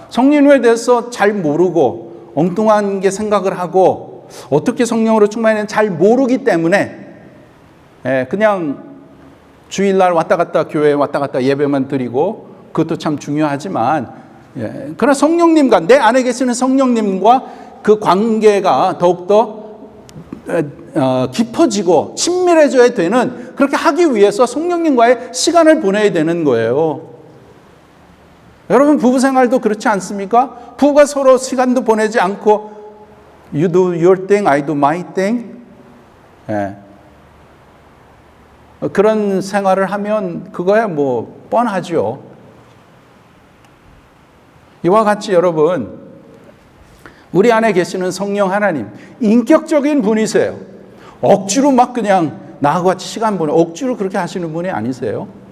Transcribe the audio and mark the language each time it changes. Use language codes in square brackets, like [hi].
[ko] 성령에 대해서 잘 모르고 엉뚱한 게 생각을 하고 어떻게 성령으로 충만했는지 잘 모르기 때문에 그냥 주일날 왔다 갔다 교회에 왔다 갔다 예배만 드리고 그것도 참 중요하지만 그러나 성령님과 내 안에 계시는 성령님과 그 관계가 더욱더 깊어지고 친밀해져야 되는 그렇게 하기 위해서 성령님과의 시간을 보내야 되는 거예요. 여러분 부부 생활도 그렇지 않습니까? 부부가 서로 시간도 보내지 않고 [en] You do your thing, I do my thing. [ko] 그런 생활을 하면 그거야 뭐 뻔하죠. 이와 같이 여러분 우리 안에 계시는 성령 하나님 인격적인 분이세요. 억지로 막 그냥 나하고 같이 시간 보내 억지로 그렇게 하시는 분이 아니세요.